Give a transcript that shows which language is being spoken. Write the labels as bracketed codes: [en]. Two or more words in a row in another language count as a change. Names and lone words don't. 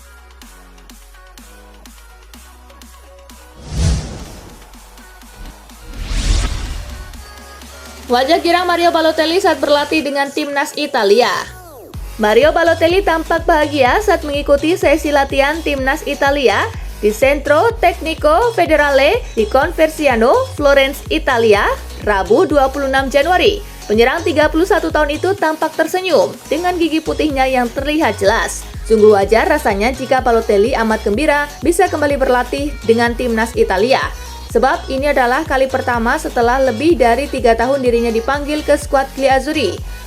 [id] Wajah girang Mario Balotelli saat berlatih dengan timnas Italia. Mario Balotelli tampak bahagia saat mengikuti sesi latihan timnas Italia di Centro Tecnico Federale di Conversiano, Florence, Italia, Rabu 26 Januari. Penyerang 31 tahun itu tampak tersenyum dengan gigi putihnya yang terlihat jelas. Sungguh wajar rasanya jika Balotelli amat gembira bisa kembali berlatih dengan timnas Italia. Sebab ini adalah kali pertama setelah lebih dari 3 tahun dirinya dipanggil ke skuad Gli Azzurri.